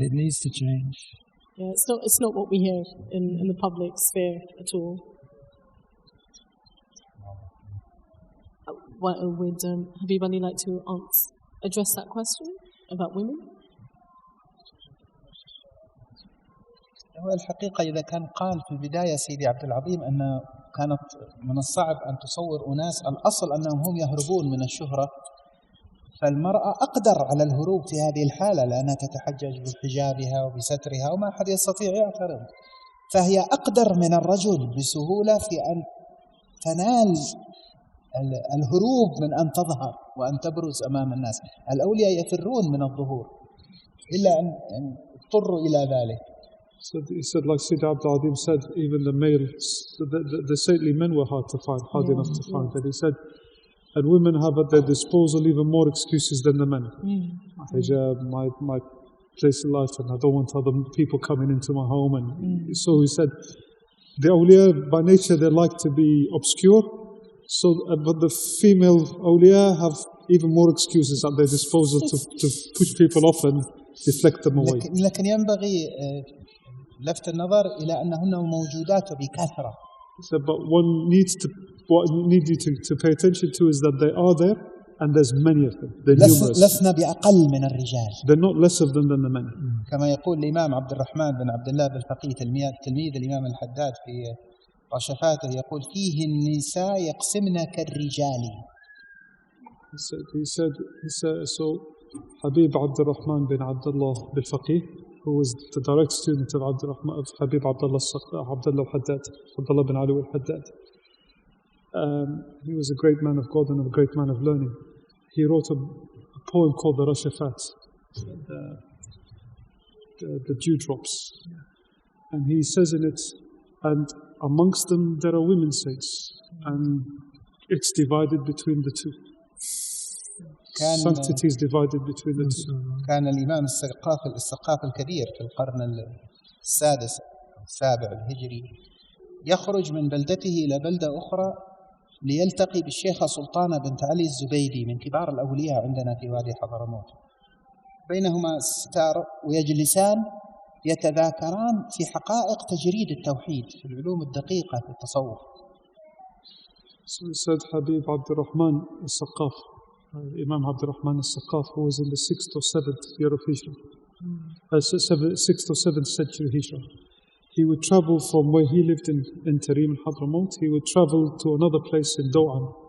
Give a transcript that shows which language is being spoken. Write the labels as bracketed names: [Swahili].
[English] It needs to change. Yeah, it's not what we hear in the public sphere at all. Would Habib Ali like to address that question about women? [Arabic] هو الحقيقة إذا كان قال في البداية سيدي عبد العظيم أن كانت من الصعب أن تصور أناس الأصل أنهم هم يهربون من الشهرة، فالمرأة أقدر على الهروب في هذه الحالة لأنها تتحجج بحجابها وبسترها وما أحد يستطيع يعترض، فهي أقدر من الرجل بسهولة في أن تنال الهروب من أن تظهر. وأن تبرز أمام الناس. الأولياء يفرون من الظهور إلا أن اضطروا إلى ذلك. [English] So he said, like Sayyid Abdul Adim said, even the males, the saintly men were hard to find, hard enough to find. And he said, and women have at their disposal even more excuses than the men. Hijab, my place in life, and I don't want other people coming into my home. And so he said, the awliya by nature they like to be obscure. So, but the female awliya have even more excuses at their disposal to push people off and deflect them away. [Arabic] لكن ينبغي لفت النظر إلى أنهن موجودات بكثرة. [English] So, but what need you to pay attention to is that they are there and there's many of them. They're numerous. [Arabic] لسنا بأقل من الرجال. [English] They're not less of them than the men. [Arabic] كما يقول الإمام عبد الرحمن بن عبد الله بالفقيه تلميذ الإمام الحداد في رشفاته يقول فيه النساء يقسمن كالرجال. [English] He said, so Habib Abdurrahman bin Abdullah al-Faqih, who was the direct student of Habib Abdullah al-Haddad, Abdullah bin Ali al-Haddad. He was a great man of God and a great man of learning. He wrote a poem called the Rashafat, the dewdrops. And he says in it, and amongst them there are women saints, and it's divided between the two. Sanctity is divided between the two. [Arabic] كان الإمام السقاف الكبير في القرن السادس السابع الهجري يخرج من بلدته إلى بلدة أخرى ليلتقي بالشيخة سلطانة بنت علي الزبيدي من كبار الأولياء عندنا في وادي حضرموت. بينهما ستار ويجلسان يتذاكران في حقائق تجريد التوحيد في العلوم الدقيقة في التصوف. [English] So said Habib Abdurrahman al-Saqaf, Imam Abdurrahman al-Saqaf, who was in the 6th or 7th year of Hijrah, 6th or 7th century Hijrah. He would travel from where he lived in Tarim and Hadramaut, he would travel to another place in Do'an.